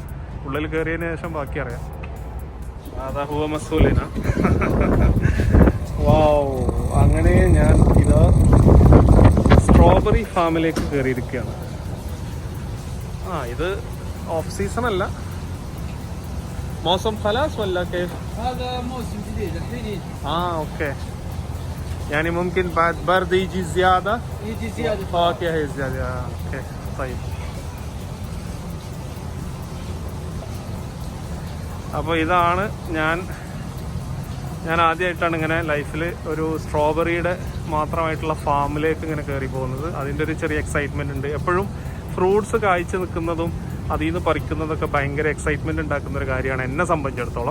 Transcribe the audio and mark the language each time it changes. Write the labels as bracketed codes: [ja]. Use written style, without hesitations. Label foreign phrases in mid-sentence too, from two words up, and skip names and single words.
[ml] ഉള്ളിൽ കയറിയതിന് ശേഷം ബാക്കി അറിയാം. [ar] هذا هو مسؤولنا. [ml] വാവ്. അങ്ങനെ ഞാൻ ഇത് സ്ട്രോബെറി ഫാമിലേക്ക് കയറിയിരിക്കുകയാണ്. ഇത് ഓഫ് സീസൺ അല്ല. [ar] موسم خلاص ولا كيف؟ هذا موسم جديد الحين يجي. اوكي. يعني ممكن بعد برد يجي زيادة؟ يجي زيادة. اوكي هي زيادة. اوكي طيب. [ml] അപ്പോൾ ഇതാണ് ഞാൻ ആദ്യമായിട്ടാണ് ഇങ്ങനെ ലൈഫിൽ ഒരു സ്ട്രോബെറിയുടെ മാത്രമായിട്ടുള്ള ഫാമിലേക്ക് ഇങ്ങനെ കയറി പോകുന്നത്. അതിൻ്റെ ഒരു ചെറിയ എക്സൈറ്റ്മെൻ്റ് ഉണ്ട്. എപ്പോഴും ഫ്രൂട്ട്സ് കായ്ച്ച് നിൽക്കുന്നതും അതിൽ നിന്ന് പറിക്കുന്നതൊക്കെ ഭയങ്കര എക്സൈറ്റ്മെൻറ്റ് ഉണ്ടാക്കുന്നൊരു കാര്യമാണ് എന്നെ സംബന്ധിച്ചിടത്തോളം.